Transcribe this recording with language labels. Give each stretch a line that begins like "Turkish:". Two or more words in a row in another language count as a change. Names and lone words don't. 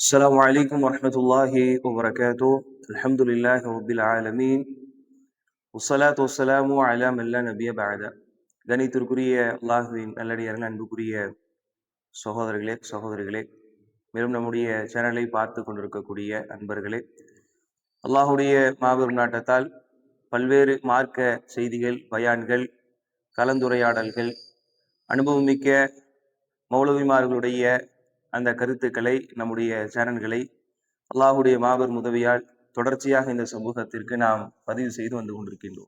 Arabic: السلام عليكم ورحمة الله وبركاته. الحمد لله رب العالمين والصلاة والسلام على من لا نبي بعد.
Tamil: கணித்திற்குரிய அல்லாஹுவின் நல்லடியார்கள், அன்புக்குரிய சகோதரிகளே, மேலும் நம்முடைய சேனலை பார்த்து கொண்டிருக்கக்கூடிய அன்பர்களே, அல்லாஹுடைய மாபெரும் நாட்டத்தால் பல்வேறு மார்க்க செய்திகள், பயான்கள், கலந்துரையாடல்கள், அனுபவமிக்க மௌலவிமார்களுடைய அந்த கருத்துக்களை, நம்முடைய சேனல்களை அல்லாஹுடைய மாபெரும் உதவியால் தொடர்ச்சியாக இந்த சமூகத்திற்கு நாம் பதிவு செய்து வந்து கொண்டிருக்கின்றோம்.